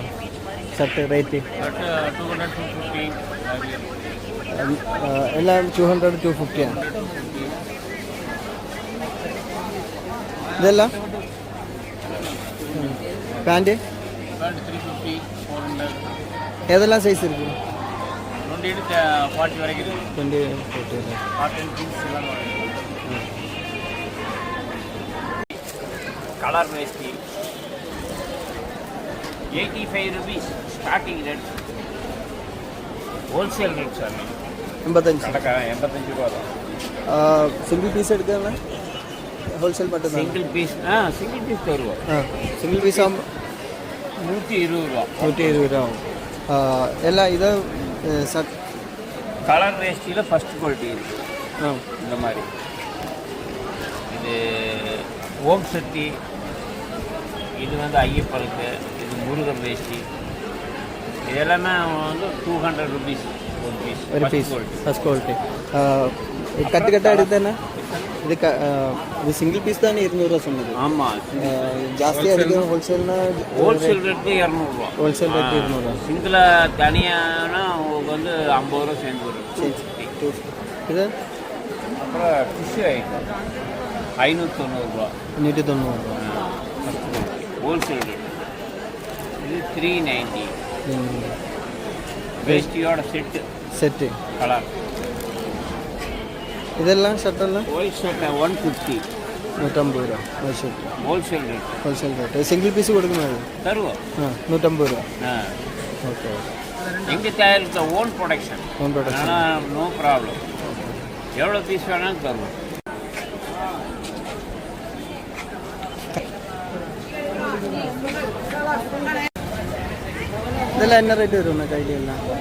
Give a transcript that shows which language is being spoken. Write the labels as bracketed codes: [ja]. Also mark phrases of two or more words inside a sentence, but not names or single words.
[en] shirt rate [ml] എല്ലാം 200-250 ആണ്. ഇതെല്ലാം പാൻറ് ഏതെല്ലാം സൈസ് ഇരിക്കും? [ta] 20-40 வரைக்கும் 20-40. [en] cotton jeans [ta] எல்லாம் கலர் வேஷ்டி 85 rupees [en] starting rate. wholesale rate sir. [ta] 85 ரூபா தான். [en] single piece [ml] എടുക്കുന്ന ഹോൾസെയിൽ പറ്റുന്ന [en] single piece single piece [ta] தருவோம். [en] single piece [ml] ആകുമ്പോൾ [ta] 120 ரூபா. [ml] 120 രൂപ ആവും. എല്ലാം ഇത് [ta] கலர் வேஷ்டியில் [en] first quality [ta] இருக்குது. இந்த மாதிரி இது ஓம் சக்தி, இது வந்து ஐயப்பனுக்கு, இது முருகன் வேஷ்டி, இதெல்லாமே வந்து 200 rupees [ml] ഒരു പീസ് [en] first quality. [ml] കട്ട് കട്ട് എടുത്ത് തന്നെ ഇത് [en] single piece [ml] തന്നെ 200 രൂപ சொன்னது. [ta] ஆமாம், ஜாஸ்தி அதிகம் ஹோல்சேல்னா [en] wholesale rate [ta] 200 ரூபா. [en] wholesale rate [ta] 200 ரூபா. சிங்கிளாக தனியானா உங்களுக்கு வந்து 50 ரூபா சேர்ந்து வரும். இது அப்புறம் [en] tissue item [ta] 590 ரூபா. 590 ரூபா [en] wholesale rate. [ta] இது 390. வேஷ்டியோட செட்டு கலர். [ml] ഇതെല്ലാം ഷർട്ടെല്ലാം [en] white shirt [ta] 150. [ml] 150 രൂപ ഒരു ഷർട്ട്. [en] wholesale rate. wholesale rate. single piece [ml] കൊടുക്കുന്നത് [ta] தருவோம். [ml] 150 രൂപ. [ta] ஓகே. எங்கள் தயாரித்த [en] own production. [ta] ஆனால் [en] no problem. [ta] எவ்வளோ பீஸ் வேணாலும் தருவோம். இதெல்லாம் என்ன ரேட் வரும் கையிலாம்?